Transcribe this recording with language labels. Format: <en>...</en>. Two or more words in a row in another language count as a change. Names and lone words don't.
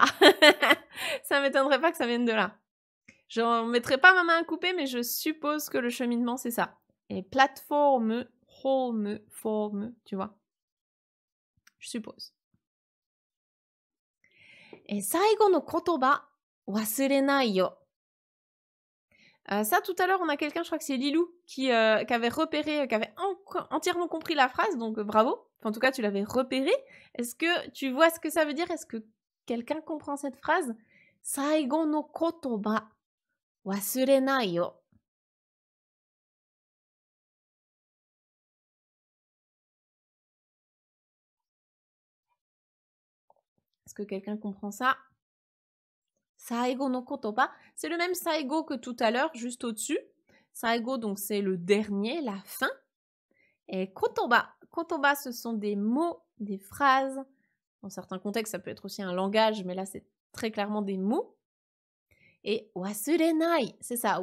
<fr>Ça m'étonnerait pas que ça vienne de là. Je ne mettrai pas ma main à couper, mais je suppose que le cheminement, c'est ça. Et plateforme, home, forme, tu vois. Je suppose. Et</fr> <ja>最後の言葉忘れないよ.</ja> <fr>Ça, tout à l'heure, on a quelqu'un, je crois que c'est Lilou, qui avait repéré, qui avait entièrement compris la phrase, donc bravo. Enfin, en tout cas, tu l'avais repéré. Est-ce que tu vois ce que ça veut dire? Est-ce que quelqu'un comprend cette phrase?</fr> <ja>最後の言葉忘れないよ.</ja> <fr>Est-ce que quelqu'un comprend ça?</fr> <ja>最後の言葉,</ja> <fr>c'est le même saigo que tout à l'heure, juste au-dessus. Saigo, donc c'est le dernier, la fin. Et kotoba, kotoba, ce sont des mots, des phrases. Dans certains contextes, ça peut être aussi un langage, mais là, c'est très clairement des mots. Et wasurenai, c'est ça.</fr>